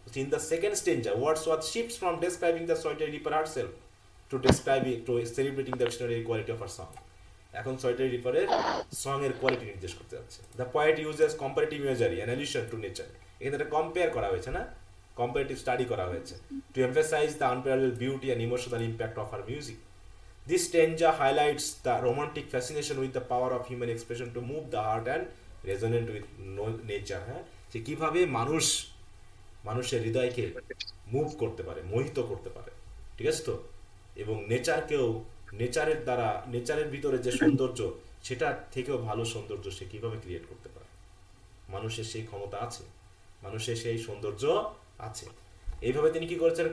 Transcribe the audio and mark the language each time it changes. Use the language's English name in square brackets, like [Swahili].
[English] In the second stanza Wordsworth shifts from describing the solitary reaper herself to describing to celebrating the extraordinary quality of her song. [Bangla] এখন solitary রিপারের song এর quality নির্দেশ করতে যাচ্ছে। [English] The poet uses comparative imagery an allusion to nature. [Bangla] এখানে একটা compare করা হয়েছে, না? কম্পারেটিভ স্টাডি করা হয়েছে [English] To emphasise the unparalleled beauty and emotional impact of her music. This stanza highlights the romantic fascination with the power of human expression to move the heart and resonate with nature. [Bangla] হ্যাঁ, যে কিভাবে মানুষের হৃদয়কে move করতে পারে, মোহিত করতে পারে। ঠিক আছে তো? এবং নেচারের দ্বারা, নেচারের ভিতরে যে সৌন্দর্য, সেটা থেকেও ভালো সৌন্দর্য সে কিভাবে ক্রিয়েট করতে পারে। মানুষের সেই ক্ষমতা আছে, মানুষের সেই সৌন্দর্য আছে। এইভাবে তিনি কি করেছেন?